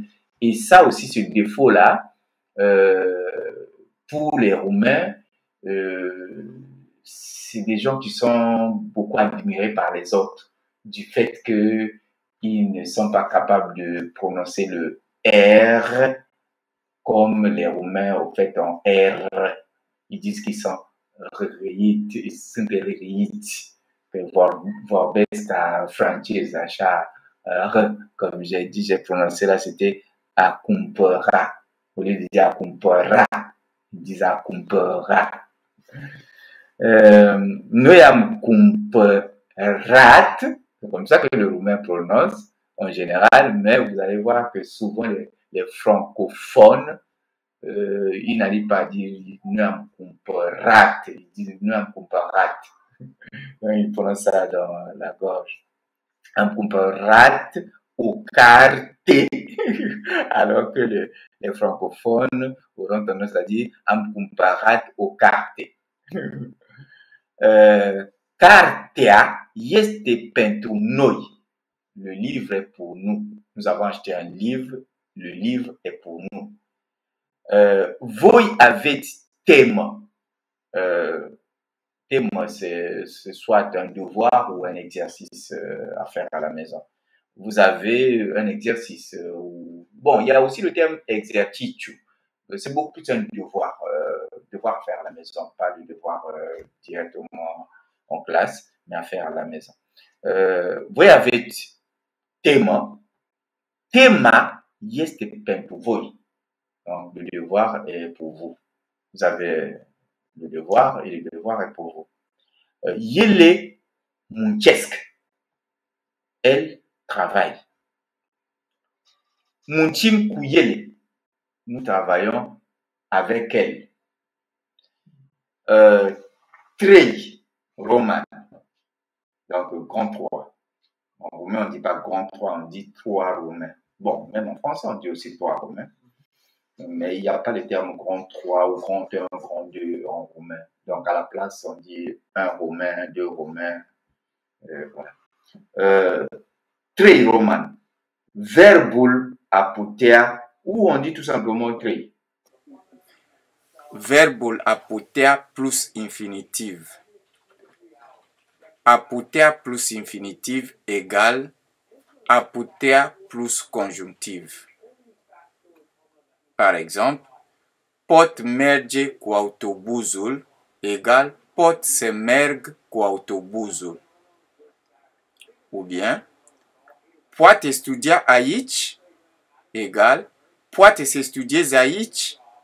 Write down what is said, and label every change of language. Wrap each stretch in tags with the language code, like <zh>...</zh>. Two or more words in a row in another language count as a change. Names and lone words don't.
<fr>Et ça aussi, ce défaut-là, pour les Roumains, c'est des gens qui sont beaucoup admirés par les autres, du fait qu'ils ne sont pas capables de prononcer le R comme les Roumains, au fait, en R. Ils disent qu'ils sont răit, ils sont răiți.</fr> <ro>Vorbesc ca francez, așa,</ro> <fr>comme j'ai dit, j'ai prononcé là, c'était</fr> <ro>a cumpăra.</ro> <fr>Au lieu de dire</fr> <ro>a cumpăra,</ro> <fr>ils disent</fr> <ro>a cumpăra. Noi am cumpărat,</ro> <fr>c'est comme ça que le roumain prononce en général, mais vous allez voir que souvent les francophones, ils n'arrivent pas à dire nous</fr> <ro>am cumpărat,</ro> <fr>ils disent nous</fr> <ro>am cumpărat.</ro> <fr>Ils prononcent ça dans la gorge.</fr> <ro>Am cumpărat o carte,</ro> <fr>alors que les francophones auront tendance à dire</fr> <ro>am cumpărat o carte. Cartea este pentru noi.</ro> <fr>Le livre est pour nous. Nous avons acheté un livre. Le livre est pour nous.</fr> <ro>Voi aveți temă. Temă,</ro> <fr>c'est soit un devoir ou un exercice à faire à la maison. Vous avez un exercice. Bon, il y a aussi le terme exercițiu. C'est beaucoup plus un devoir, devoir à faire à la maison, pas le devoir directement en classe, mais à faire à la maison.</fr> <ro>Voi aveți temă. Tema este pentru voi.</ro> <fr>Donc, le devoir est pour vous. Vous avez le devoir et le devoir est pour vous.</fr> <ro>Ele muncesc.</ro> <fr>Elle travaille.</fr> <ro>Muncim cu ele.</ro> <fr>Nous travaillons avec elle.</fr> <ro>Trei roman.</ro> <fr>Donc, grand 3. En roumain, on ne dit pas grand 3, on dit 3 romains. Bon, même en français, on dit aussi 3 romains. Mais il n'y a pas le terme grand 3 ou grand 1, grand 2 en roumain. Donc, à la place, on dit 1 romain, 2 romains. Voilà.</fr> <ro>Trei roman. Verbul a putea,</ro> <fr>ou on dit tout simplement trei.</fr> <ro>Verbul a putea plus infinitiv. A putea plus infinitiv égale a putea plus conjonctiv.</ro> <fr>Par exemple,</fr> <ro>pot merge cu autobuzul égale pot să merg cu autobuzul.</ro> <fr>Ou bien,</fr> <ro>poate studia aici égale poate să studieze aici</ro>